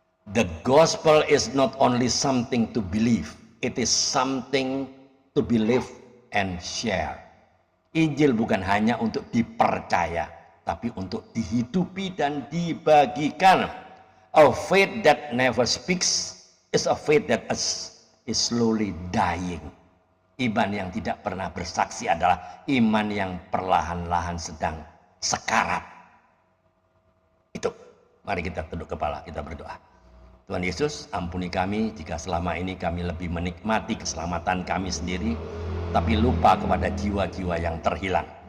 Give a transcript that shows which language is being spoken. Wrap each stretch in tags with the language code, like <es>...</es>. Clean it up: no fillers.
<en>The gospel is not only something to believe, it is something to believe and share.</en> <id>Injil bukan hanya untuk dipercaya, tapi untuk dihidupi dan dibagikan.</id> <en>A faith that never speaks is a faith that is slowly dying.</en> <id>Iman yang tidak pernah bersaksi adalah iman yang perlahan-lahan sedang sekarat. Itu. Mari kita tunduk kepala, kita berdoa. Tuhan Yesus, ampuni kami jika selama ini kami lebih menikmati keselamatan kami sendiri, tapi lupa kepada jiwa-jiwa yang terhilang.</id>